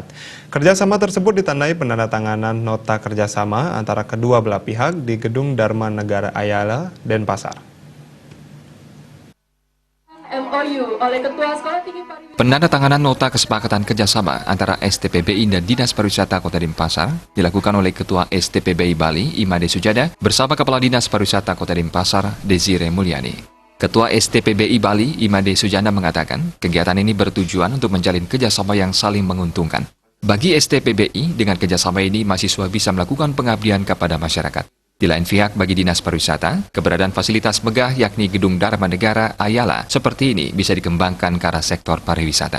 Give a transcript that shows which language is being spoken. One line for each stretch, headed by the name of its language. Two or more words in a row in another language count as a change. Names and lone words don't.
Indonesian: Kerjasama tersebut ditandai penandatanganan nota kerjasama antara kedua belah pihak di Gedung Dharma Negara Ayala, Denpasar. MOU oleh Ketua Sekolah Tinggi Pariwisata. Penandatanganan nota kesepakatan kerjasama antara STPBI dan Dinas Pariwisata Kota Denpasar dilakukan oleh Ketua STPBI Bali, Imade Sujana, bersama Kepala Dinas Pariwisata Kota Denpasar, Desire Mulyani. Ketua STPBI Bali, Imade Sujana mengatakan, kegiatan ini bertujuan untuk menjalin kerjasama yang saling menguntungkan. Bagi STPBI, dengan kerjasama ini mahasiswa bisa melakukan pengabdian kepada masyarakat. Di lain pihak, bagi Dinas Pariwisata, keberadaan fasilitas megah yakni Gedung Dharma Negara Ayala seperti ini bisa dikembangkan ke arah sektor pariwisata.